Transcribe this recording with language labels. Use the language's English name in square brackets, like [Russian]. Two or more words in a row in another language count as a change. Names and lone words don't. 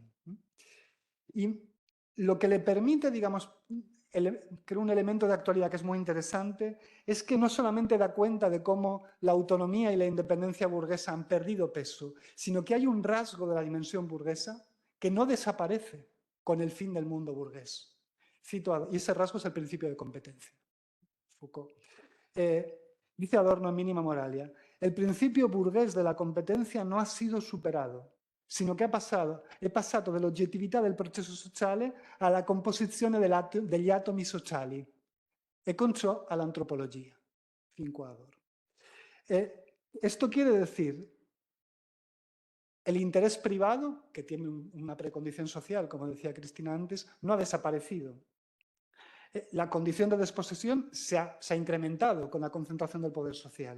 [Spanish] Y lo que le permite, digamos, creo un elemento de actualidad que es muy interesante, es que no solamente da cuenta de cómo la autonomía y la independencia burguesa han perdido peso, sino que hay un rasgo de la dimensión burguesa que no desaparece con el fin del mundo burgués. Cito, y ese rasgo es el principio de competencia. Foucault. Dice Adorno en Mínima Moralia, el principio burgués de la competencia no ha sido superado, sino [Italian] che è passato dall'oggettività del processo sociale alla composizione degli atomi sociali e con ciò all'antropología. Fin qua Adorno. [Spanish] Esto quiere decir, el interés privado, que tiene una precondición social, como decía Cristina antes, no ha desaparecido. La condición de desposesión se ha incrementado con la concentración del poder social.